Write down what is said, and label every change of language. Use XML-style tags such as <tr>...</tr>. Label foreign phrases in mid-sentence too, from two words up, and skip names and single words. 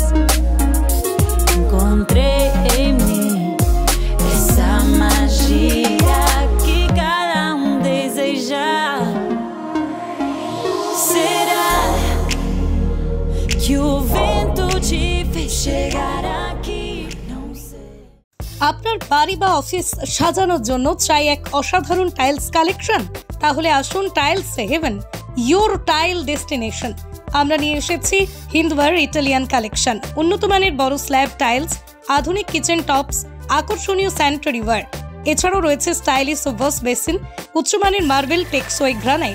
<pt>Encontrei em mim essa magia que cada deseja. Será que o vento te fez chegar aqui? Não sei.</pt> <bn>আপনার বাড়ি বা অফিস সাজানোর জন্য চাই এক অসাধারণ</bn> <en>tiles collection?</en> <bn>তাহলে আসুন টাইলস হেভেন,</bn> <en>your tile destination.</en> <bn>আমরা নিয়ে এসেছি হিন্দওয়ার</bn> <en>Italian collection,</en> <bn>উন্নত মানের বড়</bn> <en>slab tiles,</en> <bn>আধুনিক</bn> <en>kitchen tops,</en> <bn>আকর্ষণীয়</bn> <en>sanitary ware,</en> <bn>এছাড়াও রয়েছে</bn> <en>stylish wash basin,</en> <bn>উচ্চমানের মার্বেল, টেক্সওয়ে গ্রানাইট।</bn>